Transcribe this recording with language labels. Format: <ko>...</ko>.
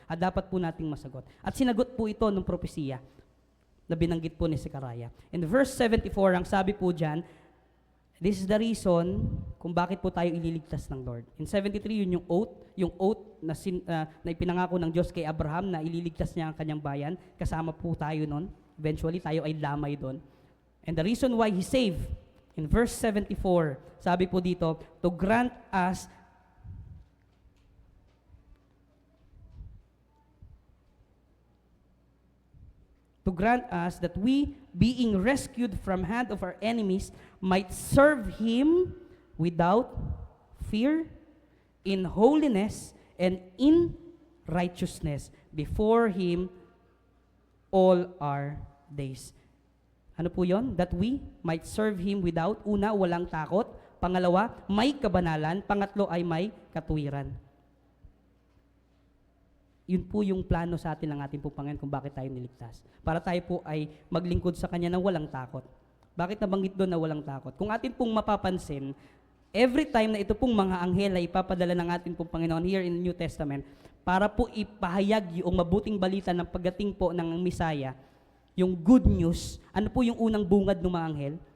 <tl>At dapat po nating masagot. At sinagot po ito ng propesiya na binanggit po ni Zechariah. In verse 74, ang sabi po dyan,</tl> <en>this is the reason</en> <tl>kung bakit po tayo ililigtas ng Lord. In 73, yun yung oath na ipinangako ng Diyos kay Abraham na ililigtas niya ang kanyang bayan. Kasama po tayo nun. Eventually, tayo ay damay doon.</tl> <en>And the reason why He saved, in verse 74,</en> <tl>sabi po dito,</tl> <en>to grant us that we, being rescued from hand of our enemies, might serve Him without fear, in holiness, and in righteousness before Him all our days.</en> <tl>Ano po yon?</tl> <en>That we might serve Him without,</en> <tl>una, walang takot. Pangalawa, may kabanalan. Pangatlo ay may katuwiran. Yun po yung plano sa atin ng ating po Panginoon kung bakit tayo niligtas. Para tayo po ay maglingkod sa Kanya na walang takot. Bakit nabanggit doon na walang takot? Kung atin pong mapapansin, every time na ito pong mga anghel ay ipapadala ng ating pong Panginoon</tl> <en>here in the New Testament,</en> <tl>para po ipahayag yung mabuting balita ng pagdating po ng Messiah, yung good news, ano po yung unang bungad ng mga anghel?</tl>